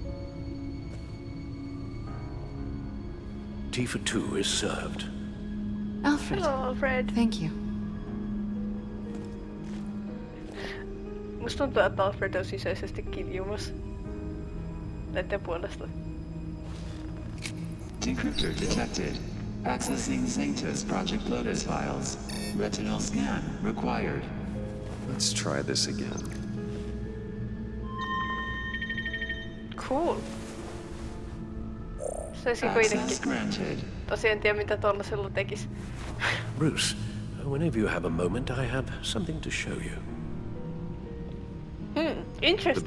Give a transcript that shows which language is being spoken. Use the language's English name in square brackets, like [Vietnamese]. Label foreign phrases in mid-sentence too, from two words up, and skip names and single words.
[English] Tea for two is served. Alfred. Hello, Alfred. Thank you. [Finnish] Musta tuntuu, että Alfred on sisäisesti kiljumassa näiden puolesta. [English] Decryptor detected. Accessing Sanctus Project Lotus files. Retinal scan required. Let's try this again. Cool. [Finnish] Saisiko itsekin? Tosiaan en tiedä mitä tollasella tekis. [English] Bruce, whenever you have a moment, I have something to show you. Interesting.